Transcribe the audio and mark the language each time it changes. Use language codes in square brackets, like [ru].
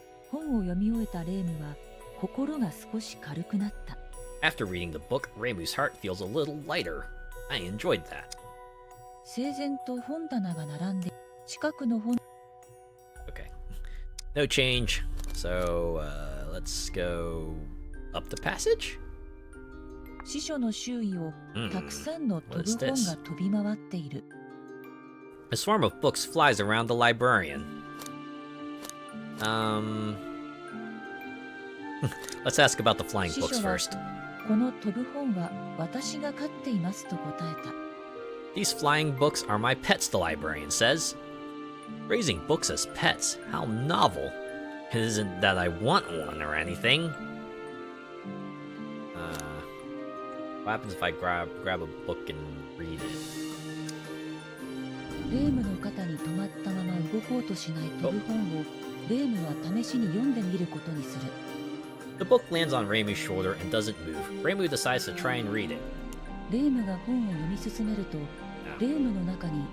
[ja] 本を読み終えたレイムは心が少し軽くなった。 [en] After reading the book, Reimu's heart feels a little lighter. I enjoyed that. [ja] 整然と本棚が並んで近くの本 [en] Okay. No change. So, let's go up the passage? [ja] 司書の周囲をたくさんの飛ぶ本が飛び回っている。 [en] A swarm of books flies around the librarian. Let's ask about the flying books first. [ja] この飛ぶ本は私が飼っていますと答えた。 [en] These flying books are my pets, the librarian says. Raising books as pets, how novel. It isn't that I want one or anything. What happens if I grab a book and read it? [ja] レームの肩に止まったまま動こうとしない飛ぶ本をレームは試しに読んでみることにする。 [en] The book lands on Reimu's shoulder and doesn't move. Reimu decides to try and read it. [ja] レームが本を読み進めると、レームの中に